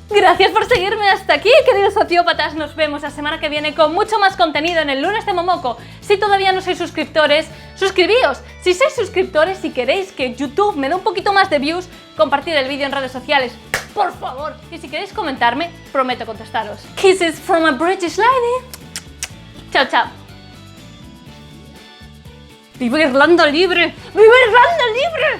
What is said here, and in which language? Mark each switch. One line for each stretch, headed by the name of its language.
Spanish: Gracias por seguirme hasta aquí, queridos sociópatas. Nos vemos la semana que viene con mucho más contenido en el lunes de Momoko. Si todavía no sois suscriptores, suscribíos. Si sois suscriptores y queréis que YouTube me dé un poquito más de views, compartid el vídeo en redes sociales, por favor. Y si queréis comentarme, prometo contestaros.
English: Kisses from a British lady.
Spanish: Chao, chao. ¡Viva Irlanda libre! ¡Viva Irlanda libre!